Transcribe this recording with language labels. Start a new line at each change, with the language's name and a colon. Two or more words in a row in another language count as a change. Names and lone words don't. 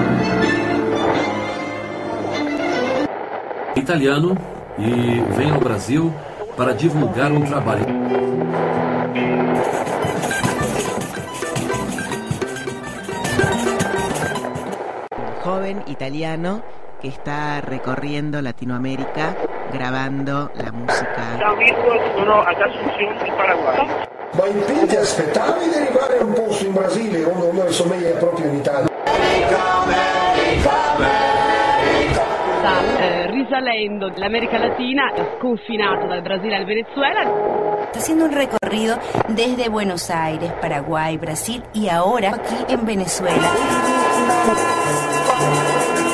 Portuguese: Italiano e vem ao Brasil para divulgar um trabalho.
Spanish: Joven italiano que está recorriendo Latinoamérica grabando la música.
Italian: Ciao amico, sono ad Asunción di Paraguay. Ma in ti aspettavi di arrivare a un posto in Brasile dove somiglia proprio in Italia? Sta risalendo l'America Latina, sconfinato dal Brasile al Venezuela.
Spanish: Está haciendo un recorrido desde Buenos Aires, Paraguay, Brasil y ahora aquí en Venezuela.